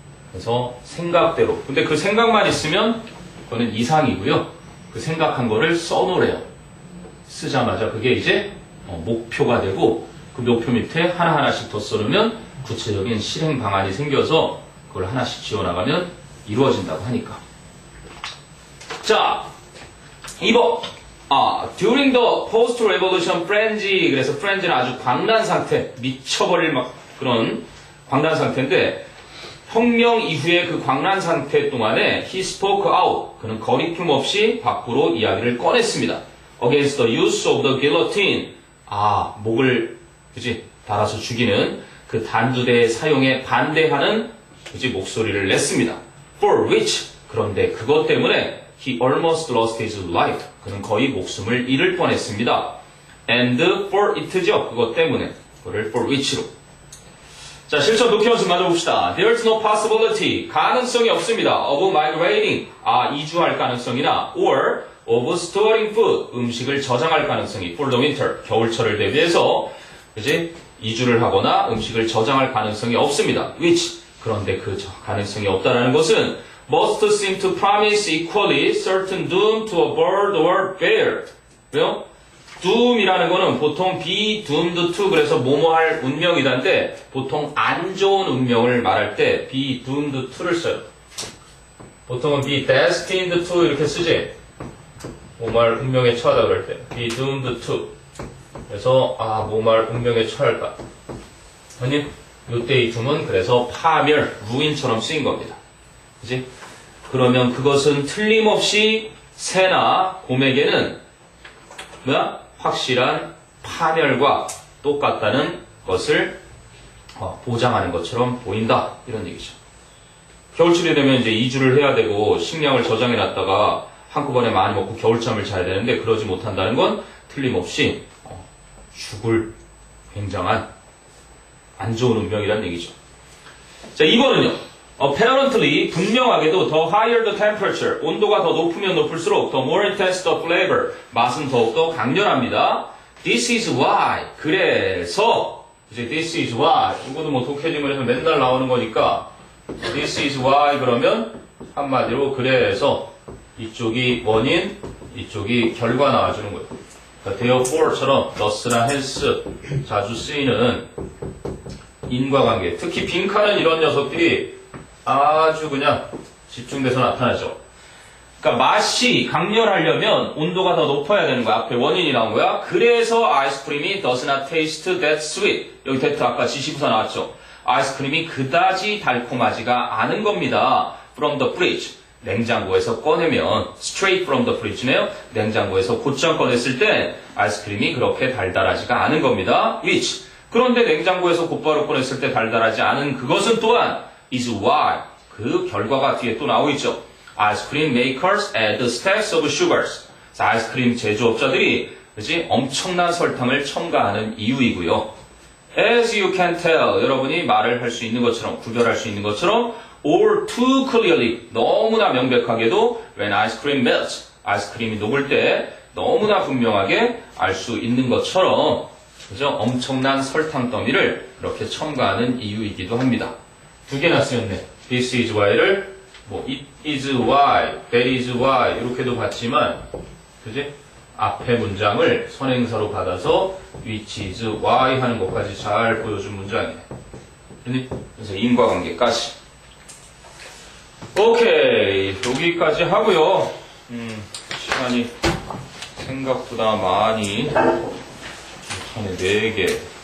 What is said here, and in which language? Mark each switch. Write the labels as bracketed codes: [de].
[ko] 그래서 생각대로. 근데 그 생각만 있으면 그거는 이상이고요. 그 생각한 거를 써놓으래요. 쓰자마자 그게 이제 목표가 되고 그 목표 밑에 하나하나씩 더 써놓으면 구체적인 실행 방안이 생겨서 그걸 하나씩 지어나가면 이루어진다고 하니까. 자, 2번. [en] During the post-revolution frenzy. [ko] 그래서 frenzy는 아주 광란 상태, 미쳐버릴 막 그런 광란 상태인데, 혁명 이후의 그 광란 상태 동안에 [en] he spoke out. [ko] 그는 거리낌 없이 밖으로 이야기를 꺼냈습니다. [en] Against the use of the guillotine. [ko] 목을, 그지, 달아서 죽이는 그 단두대의 사용에 반대하는, 그지, 목소리를 냈습니다. [en] For which. [ko] 그런데 그것 때문에 [en] he almost lost his life. [ko] 그는 거의 목숨을 잃을 뻔했습니다. [en] And for it [ko] 죠. 그것 때문에. 그거를 for which로. 자, 실천 독해 연습 만들어봅시다. [en] There's no possibility. [ko] 가능성이 없습니다. [en] Of migrating. [ko] 이주할 가능성이나 [en] or of storing food. [ko] 음식을 저장할 가능성이 [en] for the winter. [ko] 겨울철을 대비해서 그지? 이주를 하거나 음식을 저장할 가능성이 없습니다. [en] Which. [ko] 그런데 그 가능성이 없다라는 것은 [en] must seem to promise equally certain doom to a bird or bear. [ko] 왜요? doom이라는 거는 보통 be doomed to 그래서 뭐뭐 할 운명이다인데 보통 안 좋은 운명을 말할 때 be doomed to를 써요. 보통은 be destined to 이렇게 쓰지. 뭐뭐 할 운명에 처하다 그럴 때 be doomed to. 그래서 뭐뭐 할 운명에 처할까. 아니 요때 이 doom은 그래서 파멸, ruin처럼 쓰인 겁니다. 그지? 그러면 그것은 틀림없이 새나 곰에게는 확실한 파멸과 똑같다는 것을 보장하는 것처럼 보인다. 이런 얘기죠. 겨울철이 되면 이제 2주를 해야 되고 식량을 저장해 놨다가 한꺼번에 많이 먹고 겨울잠을 자야 되는데 그러지 못한다는 건 틀림없이 죽을 굉장한 안 좋은 운명이라는 얘기죠. 자, 2번은요. [en] Apparently, [ko] 분명하게도 [en] the higher the temperature, [ko] 온도가 더 높으면 높을수록 [en] the more intense the flavor, [ko] 맛은 더욱더 강렬합니다. This is why, 그래서 이제 this is why, 이거도 뭐 독해지문에서 맨날 나오는 거니까 this is why 그러면 한마디로 그래서 이쪽이 원인, 이쪽이 결과 나와주는 거예요. 그러니까 therefore처럼 thus나 hence 자주 쓰이는 인과관계, 특히 빈칸은 이런 녀석들이 아주 그냥 집중돼서 나타나죠. 그러니까 맛이 강렬하려면 온도가 더 높아야 되는 거야. 앞에 원인이 나온 거야. 그래서 아이스크림이 [en] does not taste that sweet. [ko] 여기 that 아까 지시부사 나왔죠. 아이스크림이 그다지 달콤하지가 않은 겁니다. [en] From the fridge. [ko] 냉장고에서 꺼내면 [en] straight from the fridge [ko] 네요. 냉장고에서 곧장 꺼냈을 때 아이스크림이 그렇게 달달하지가 않은 겁니다. [en] which. [ko] 그런데 냉장고에서 곧바로 꺼냈을 때 달달하지 않은 그것은 또한 is why. 그 결과가 뒤에 또 나오고 있죠. [en] 아이스크림 makers add stacks of sugars. [ko] 자, 아이스크림 제조업자들이 그치? 엄청난 설탕을 첨가하는 이유이고요. [en] As you can tell, [ko] 여러분이 말을 할 수 있는 것처럼, 구별할 수 있는 것처럼 [en] or too clearly, [ko] 너무나 명백하게도 [en] when ice cream melts, [ko] 아이스크림이 녹을 때 너무나 분명하게 알 수 있는 것처럼 그죠? 엄청난 설탕 더미를 이렇게 첨가하는 이유이기도 합니다. 두 개나 쓰였네. This is why를 뭐 it is why, that is why 이렇게도 봤지만 그지? 앞에 문장을 선행사로 받아서 which is why 하는 것까지 잘 보여준 문장이네. 그래서 인과관계까지. 오케이, 여기까지 하고요. 시간이 생각보다 많이 한 4개.